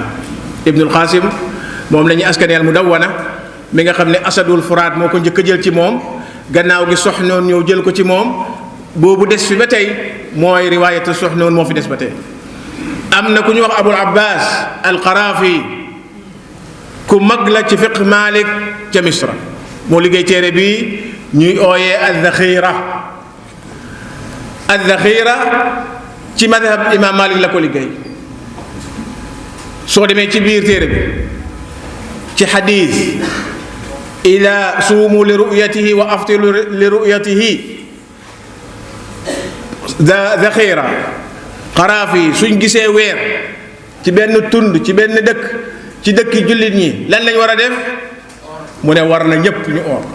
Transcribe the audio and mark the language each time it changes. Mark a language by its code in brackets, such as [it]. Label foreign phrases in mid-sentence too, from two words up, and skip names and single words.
[wo] Ibn al Qasim moom la ñuy askaneel Mudawwana mi nga xam ne Asadul Furaat moo ko njëkk a jël ci moom, gannaaw gi Soxnoon ñëw jël ko ci moom, boobu des fi ba tey mooy riwaayatu Soxnoon moo fi des ba tey. am na ku ñu wax Abul Abbas al Qaraafi ku mag la ci fiq Maalik ca Misra, moo liggéey téere bi ñuy ooyee ad-Daxira. ad-Daxira ci madhab imam Maalik la ko liggéey. soo demee ci biir téere bi ci xadiis [ar] إذا صوموا لرؤيته وأفطروا لرؤيته, [wo] Daxira Qaraafi suñ gisee weer ci benn tund ci benn dëkk ci dëkki jullit ñi lan lañ war a def, mu ne war na ñépp ñu oor.